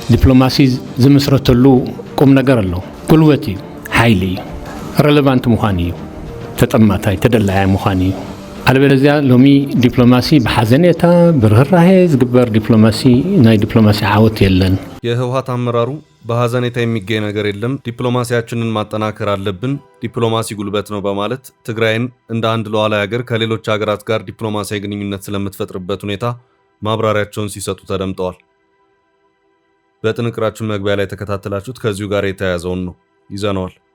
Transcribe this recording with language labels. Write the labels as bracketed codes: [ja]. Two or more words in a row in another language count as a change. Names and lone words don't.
[ti] ዲፕሎማሲ ዝምስረተሉ [am] ቁም ነገር አለው። [ti] ጉልበት እዩ፣ ሓይሊ እዩ፣ ረሌቫንት ምዃን እዩ፣ ተጠማታይ ተደላያ ምዃን እዩ። አለበለዚያ ሎሚ ዲፕሎማሲ በሐዘኔታ ብርህራሄ ዝግበር ዲፕሎማሲ ናይ ዲፕሎማሲ ዓወት የለን። [am] የህወሓት አመራሩ በሐዘኔታ የሚገኝ ነገር የለም፣ ዲፕሎማሲያችንን ማጠናከር አለብን፣ ዲፕሎማሲ ጉልበት ነው በማለት ትግራይን እንደ አንድ ሉዓላዊ ሀገር ከሌሎች ሀገራት ጋር ዲፕሎማሲያዊ ግንኙነት ስለምትፈጥርበት ሁኔታ ማብራሪያቸውን ሲሰጡ ተደምጠዋል። በጥንቅራችን መግቢያ ላይ ተከታተላችሁት ከዚሁ ጋር የተያያዘውን ነው ይዘነዋል።